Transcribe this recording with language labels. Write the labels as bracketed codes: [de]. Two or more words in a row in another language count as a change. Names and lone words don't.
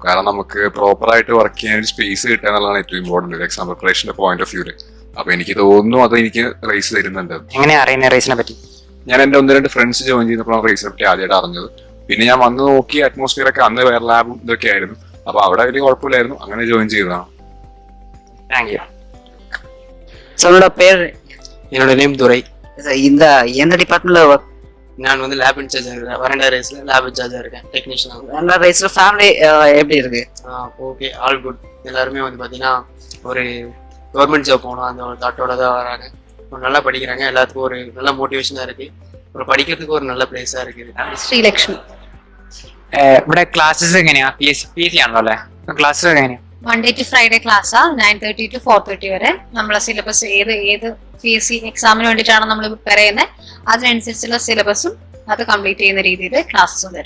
[ml] കാരണം നമുക്ക് പ്രോപ്പറായിട്ട് വർക്ക് ചെയ്യാൻ ഒരു സ്പേസ് കിട്ടുക എന്നുള്ളതാണ് ഏറ്റവും [en] important exam preparation point of view. [ml] അപ്പൊ എനിക്ക് തോന്നുന്നു അത് എനിക്ക് റേസ് തരുന്നുണ്ട്. എങ്ങനെയാ അറിയുന്നത് റേസിനെ പറ്റി? ഞാൻ എന്റെ 1-2 [en] friends join [ml] ചെയ്തപ്പോഴാണ് റേസിനെ പറ്റി ആദ്യമായിട്ട് അറിഞ്ഞത്. പിന്നെ ഞാൻ വന്ന് നോക്കി അറ്റ്മോസ്ഫിയർ ഒക്കെ അന്ന് വേറെ ലാബും ഇതൊക്കെ ആയിരുന്നു. അപ്പൊ അവിടെ വലിയ കുഴപ്പമില്ലായിരുന്നു. അങ്ങനെ ജോയിൻ ചെയ്തതാണ്. [en] thank you. [ta] உங்களோட பேர்? என்னோட நேம் துரை. இந்த எந்த டிபார்ட்மெண்ட்ல நான் வந்து [en] lab in-charge [ta] இருக்கேன். வரண்டா ரேஸில் [en] lab in-charge [ta] இருக்கேன், டெக்னீஷியனாக. வரண்டா ரேஸ்ல ஃபேமிலி எப்படி இருக்கு? [en] okay, all good. [ta] எல்லாருமே வந்து பார்த்தீங்கன்னா ஒரு [en] government job [ta] போகணும் அந்த ஒரு தாட்டோட தான் வராங்க. நல்லா படிக்கிறாங்க, எல்லாத்துக்கும் ஒரு நல்ல மோட்டிவேஷனாக இருக்குது. ஒரு படிக்கிறதுக்கு ஒரு நல்ல ப்ளேஸா இருக்குது. [ml] ശ്രീലക്ഷ്മി. ഇവിടെ ക്ലാസ്സസ് എങ്ങനെയാ? പി എസ് സി ആണല്ലോ അല്ലേ? ക്ലാസ്സസ് എങ്ങനെയാ? [en] Monday to Friday class [ml] 9:30 to 4:30 വരെ. നമ്മളെ സിലബസ് ഏത് PSC എക്സാമിന് വേണ്ടിയിട്ടാണ് നമ്മൾ പ്രിപ്പയർ ചെയ്യുന്നത് അതിനനുസരിച്ചുള്ള സിലബസും അത് കംപ്ലീറ്റ് ചെയ്യുന്ന രീതിയിൽ ക്ലാസ്സും തരും.